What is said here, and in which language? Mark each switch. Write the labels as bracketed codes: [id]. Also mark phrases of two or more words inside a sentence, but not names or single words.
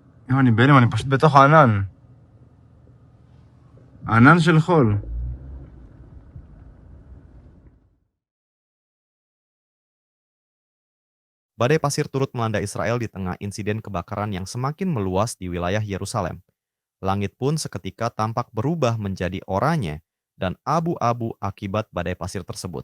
[he] אני בהלם, אני פשוט בתוך הענן. ענן של חול. [id] Badai pasir turut melanda Israel di tengah insiden kebakaran yang semakin meluas di wilayah Yerusalem. Langit pun seketika tampak berubah menjadi oranye dan abu-abu akibat badai pasir tersebut.